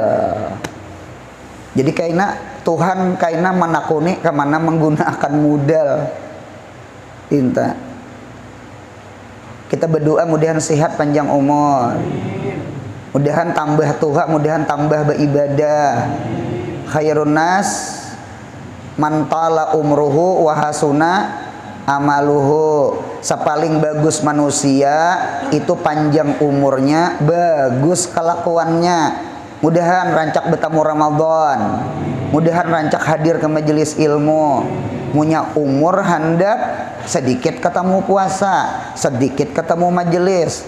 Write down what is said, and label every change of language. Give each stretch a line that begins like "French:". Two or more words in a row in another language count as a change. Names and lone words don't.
Banjar: Jadi kaina Tuhan kaina manakuni kamana menggunakan modal. Inta. Kita berdoa mudahan sehat panjang umur. Mudahan tambah tuha, mudahan tambah beribadah.
Arabic: Khairun nas man tala umruhu wa hasuna amaluhu.
Banjar: Sepaling bagus manusia itu panjang umurnya, bagus kelakuannya. Mudahan rancak bertamu Ramadan. Mudahan rancak hadir ke majelis ilmu. Punya umur handap sedikit ketemu puasa, sedikit ketemu majelis.